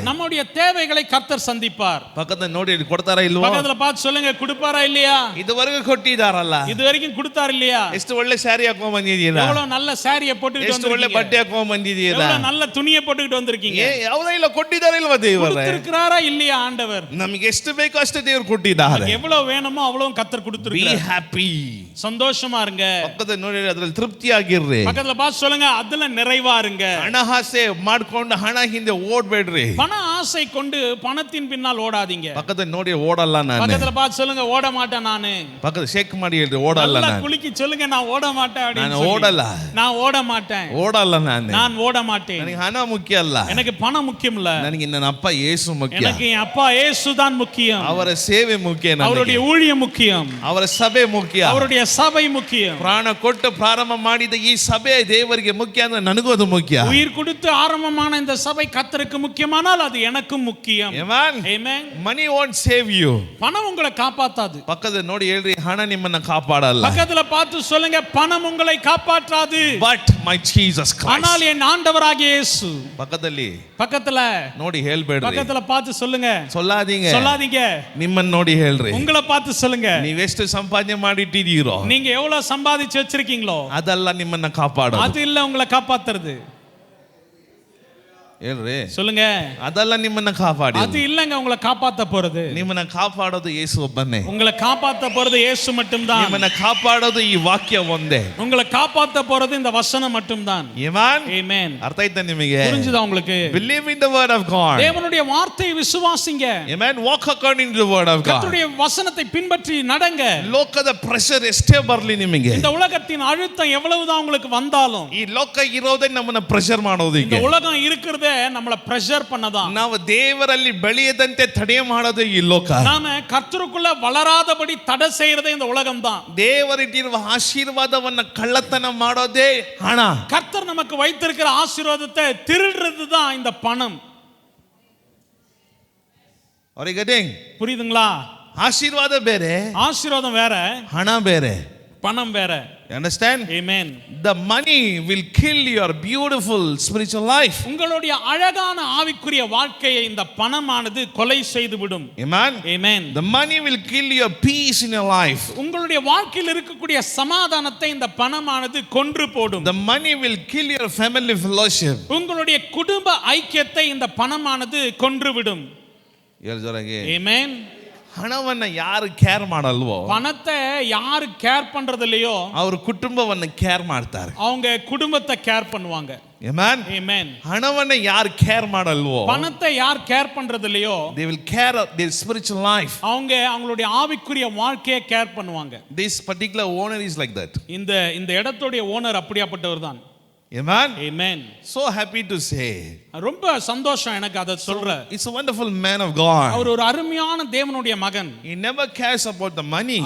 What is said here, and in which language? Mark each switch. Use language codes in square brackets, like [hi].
[ta] நம்முடைய தேவைகளை கர்த்தர் சந்திப்பார். [kn] ಪಕ್ಕದಲ್ಲಿ ನೋಡಿ ಕೊಡ್ತಾರಾ ಇಲ್ವಾ? [ta] பக்கத்துல பார்த்து சொல்லுங்க, கொடுப்பாரா இல்லையா? [kn] ಇದುವರೆಗೂ ಕೊಟ್ಟಿದಾರಲ್ಲ. [ta] இது வரைக்கும் கொடுத்தார் இல்லையா? [kn] ಎಷ್ಟು ಒಳ್ಳೆ ಸ್ಯಾರಿ ಹಾಕೊಂಡ್ ಬಂದಿದ್ದೀರಾ? [ta] எவ்வளவு நல்ல சாரியை போட்டுக்கிட்டு [kn] ಎಷ್ಟು ಒಳ್ಳೆ [ta] வந்திருக்கீங்க. [kn] ಬಟ್ಟೆ ಹಾಕೊಂಡ್ ಬಂದಿದ್ದೀರಾ? [ta] எவ்வளவு நல்ல துணியை போட்டுக்கிட்டு வந்திருக்கீங்க. [kn] ಯಾವುದೋ ಇಲ್ಲ ಕೊಟ್ಟಿದ್ದಾರೆ ಇಲ್ವಾ ದೇವರು? [ta] கொடுத்திருக்கிறாரா இல்லையா ஆண்டவர்? [kn] ನಮಗೆ ಎಷ್ಟು ಬೇಕೋ ಅಷ್ಟೇ ದೇವರು ಕೊಟ್ಟಿದ್ದಾರೆ. [ta] எவ்வளவு வேணுமோ அவ்வளவு கர்த்தர் [en] Be [ta] கொடுத்திருக்கிறார். [en] happy. [ta] சந்தோஷமா இருங்க. [kn] ಪಕ್ಕದಲ್ಲಿ ನೋಡಿ ಅದರಲ್ಲಿ ತೃಪ್ತಿಯಾಗಿರ್ರಿ. [ta] பக்கத்துல பார்த்து சொல்லுங்க, அதுல நிறைவா இருங்க. [kn] ಹಣ ಆಸೆ ಮಾಡ್ಕೊಂಡು ಹಣ ಹಿಂದೆ ಓಡ್ಬೇಡ್ರಿ. [ta] பண ஆசை கொண்டு பணத்தின் பின்னால் ஓடாதீங்க. [kn] ಪಕ್ಕದಲ್ಲಿ ನೋಡಿ ಓಡಲ್ಲ ನಾನು. [ta] பக்கத்துல பார்த்து சொல்லுங்க, ஓட மாட்டேன் நானு. [kn] ಪಕ್ಕದ ಶೇಕ್ ಮಾಡಿ ಹೇಳ್ರಿ, ಓಡಲ್ಲ [ta] நல்லா [kn] ನಾನು. [ta] குலுக்கி சொல்லுங்க, நான் ஓட மாட்டேன் அப்படின்னு [kn] ನಾನು [ta] சொல்லி. [kn] ಓಡಲ್ಲ. [ta] நான் ஓட மாட்டேன். [kn] ಓಡಲ್ಲ ನಾನು. [ta] நான் ஓட மாட்டேன். [kn] ನನಗೆ ಹಣ ಮುಖ್ಯ ಅಲ್ಲ. [ta] எனக்கு பணம் முக்கியம் இல்ல. [kn] ನನಗೆ ನನ್ನ ಅಪ್ಪ ಯೇಸು ಮುಖ್ಯ. [ta] எனக்கு என் அப்பா இயேசு தான் முக்கியம். [kn] ಅವರ ಸೇವೆ ಮುಖ್ಯ ನನಗೆ. [ta] அவருடைய ஊழியம் முக்கியம். [kn] ಅವರ ಸಭೆ ಮುಖ್ಯ. [ta] அவருடைய சபை முக்கியம். [kn] ಪ್ರಾಣ ಕೊಟ್ಟು ಪ್ರಾರಂಭ ಮಾಡಿದ ಈ ಸಭೆ ದೇವರಿಗೆ ಮುಖ್ಯ ಅಂದ್ರೆ ನನಗೂ ಅದು ಮುಖ್ಯ. [ta] உயிர் கொடுத்து ஆரம்பமான இந்த சபை கர்த்தருக்கு முக்கியமானால் அது எனக்கும் முக்கியம். [en] Amen. Amen. Money won't save you. [ta] பணம் உங்களை காப்பாத்தாது. [kn] ಪಕ್ಕದ ನೋಡಿ ಹೇಳ್ರಿ, ಹಣ ನಿಮ್ಮನ್ನ ಕಾಪಾಡಲ್ಲ. [ta] பக்கத்துல பார்த்து சொல்லுங்க, பணம் உங்களை காப்பாற்றாது. [en] But my Jesus Christ. [ta] ஆனால் என் ஆண்டவராகிய இயேசு. [kn] ಪಕ್ಕದಲ್ಲಿ [ta] பக்கத்துல [kn] ನೋಡಿ ಹೇಳ್ಬೇಡ್ರಿ. [ta] பக்கத்துல பார்த்து சொல்லுங்க, சொல்லாதீங்க. சொல்லாதீங்க. [kn] ನಿಮ್ಮನ್ನ ನೋಡಿ ಹೇಳ್ರಿ. [ta] உங்களை பார்த்து சொல்லுங்க, [kn] ನೀವೆಷ್ಟು ಸಂಪಾದನೆ ಮಾಡಿಟ್ಟಿದ್ದೀರೋ [ta] நீங்க எவ்வளவு சம்பாதிச்சு வச்சிருக்கீங்களோ [kn] ಅದಲ್ಲ ನಿಮ್ಮನ್ನ ಕಾಪಾಡೋದು. [ta] அது இல்ல உங்களை காப்பாத்துறது. [kn] ಹೇಳ್ರಿ [ta] சொல்லுங்க. [kn] ಅದಲ್ಲ ನಿಮ್ಮನ್ನ ಕಾಪಾಡಿ, [ta] அது இல்லங்க உங்களை காப்பாத்த போறது. [kn] ನಿಮ್ಮನ್ನ ಕಾಪಾಡೋದು ಯೇಸು ಒಬ್ಬನೇ. [ta] உங்களை காப்பாத்த போறது இயேசு மட்டும்தான். [kn] ನಿಮ್ಮನ್ನ ಕಾಪಾಡೋದು ಈ ವಾಕ್ಯ ಒಂದೇ. [ta] உங்களை காப்பாத்த போறது இந்த வசனம் மட்டும்தான். [kn] ಆಮೆನ್. [ta] ஆமென். [kn] ಅರ್ಥ ಆಯ್ತಾ ನಿಮಗೆ? [ta] புரிஞ்சுதா உங்களுக்கு? [en] Believe in the word of God. [ta] தேவனுடைய வார்த்தையை விசுவாசிங்க. [en] Amen. Walk according to the word of God. [ta] கர்த்தருடைய வசனத்தை பின்பற்றி நடங்க. [kn] ಲೋಕದ ಪ್ರೆಷರ್ ಎಷ್ಟೇ ಬರಲಿ ನಿಮಗೆ, [ta] இந்த உலகத்தின் அழுத்தம் எவ்வளவுதான் உங்களுக்கு வந்தாலும், [kn] ಈ ಲೋಕ ಇರೋದೇ ನಮ್ಮನ್ನ ಪ್ರೆಷರ್ ಮಾಡೋದಕ್ಕೆ. [ta] இந்த உலகம் இருக்கிறதே நம்மள பிரஷர் பண்ணதான். [kn] ನಾವು ದೇವರಲ್ಲಿ ಬೆಳೆಯದಂತೆ ತಡೆ ಮಾಡೋದು ಈ ಲೋಕ. [ta] நாம கர்த்தருக்குள்ள வளராதபடி தடை செய்யறதே இந்த உலகம் தான். [kn] ದೇವರಿಟ್ಟಿರುವ ಆಶೀರ್ವಾದವನ್ನ ಕಳ್ಳತನ ಮಾಡೋದೇ ಹಣ. [ta] கர்த்தர் நமக்கு வைத்திருக்கிற ஆசீர்வாதத்தை திருடுறது தான் இந்த பணம். [kn] ಅವರಿಗೆ [ta] புரியுதுங்களா? [kn] ಆಶೀರ್ವಾದ ಬೇರೆ, [ta] ஆசீர்வாதம் வேற, [kn] ಹಣ ಬೇರೆ. [ta] பணம் வேற. [en] You understand? Amen. The money will kill your beautiful spiritual life. [ta] உங்களுடைய அழகான ஆவிக்குரிய வாழ்க்கையை இந்த பணமானது கொலை செய்து விடும். [en] Amen. Amen. The money will kill your peace in your life. [ta] உங்களுடைய வாழ்க்கையில் இருக்கக்கூடிய சமாதானத்தை இந்த பணமானது கொன்று போடும். [en] The money will kill your family fellowship. [ta] உங்களுடைய குடும்ப ஐக்கியத்தை இந்த பணமானது கொன்று விடும். [kn] ಜೋರಾಗಿ. [en] Amen. [kn] ಹಣವನ್ನ ಯಾರು ಕೇರ್ ಮಾಡಲ್ವೋ, [ta] பணத்தை யாரு கேர் பண்றது இல்லையோ [kn] ಅವ್ರ ಕುಟುಂಬವನ್ನ ಕೇರ್ ಮಾಡ್ತಾರೆ. [ta] அவங்க குடும்பத்தை கேர் பண்ணுவாங்க. [en] Amen. Amen. [kn] ಹಣವನ್ನ ಯಾರು ಕೇರ್ ಮಾಡಲ್ವೋ, [ta] பணத்தை யார் கேர் பண்றது இல்லையோ [en] they will care their spiritual life. [ta] அவங்க அவங்களுடைய ஆவிக்குரிய வாழ்க்கையை கேர் பண்ணுவாங்க. [en] This particular owner is like that. [ta] இந்த இடத்துடைய ஓனர் அப்படியாப்பட்டவர் தான். [en] Amen. Amen. So happy to say. [ta] ரொம்ப சந்தோஷம் எனக்கு அதை சொல்ற. [en] It's a wonderful man of God. [ta] அவர் ஒரு அருமையான தேவனுடைய மகன். [en] He never cares about the money.